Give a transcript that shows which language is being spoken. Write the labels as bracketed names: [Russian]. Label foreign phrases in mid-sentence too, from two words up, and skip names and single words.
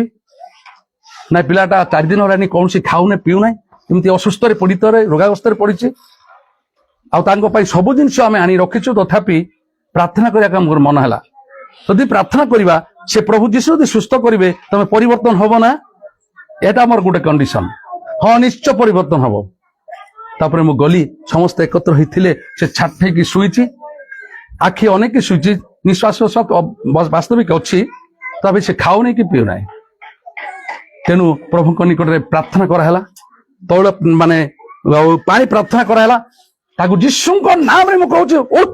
[Odia] ନାଇଁ, ପିଲାଟା 4 ଦିନ ହେଲାନି କୌଣସି ଖାଉନି ପିଉନାହିଁ, ଏମିତି ଅସୁସ୍ଥରେ ପୀଡ଼ିତରେ ରୋଗାଗ୍ରସ୍ତରେ ପଡିଛି। ଆଉ ତାଙ୍କ ପାଇଁ ସବୁ ଜିନିଷ ଆମେ ଆଣି ରଖିଛୁ, ତଥାପି ପ୍ରାର୍ଥନା କରିବାକୁ ଆମର ମନ ହେଲା। ଯଦି ପ୍ରାର୍ଥନା କରିବା, ସେ ପ୍ରଭୁ ଯୀଶୁ ଯଦି ସୁସ୍ଥ କରିବେ, ତମେ ପରିବର୍ତ୍ତନ ହବ ନା? ଏଟା ଆମର ଗୋଟେ କଣ୍ଡିସନ। ହଁ ନିଶ୍ଚୟ ପରିବର୍ତ୍ତନ ହବ। ତାପରେ ମୁଁ ଗଲି, ସମସ୍ତେ ଏକତ୍ର ହେଇଥିଲେ, ସେ ଛାଟ ହେଇକି ଶୋଇଛି, ଆଖି ଅନେକ ଶୋଇଛି, ନିଶ୍ୱାସ ବାସ୍ତବିକ ଅଛି, ତଥାପି ସେ ଖାଉନି କି ପିଉନାହିଁ। ତେଣୁ ପ୍ରଭୁଙ୍କ ନିକଟରେ ପ୍ରାର୍ଥନା କରାହେଲା, ତୈଳ ମାନେ ପାଣି ପ୍ରାର୍ଥନା କରାହେଲା, ତାକୁ ଯୀଶୁଙ୍କ ନାମରେ ମୁଁ କହୁଛି ଉଠ।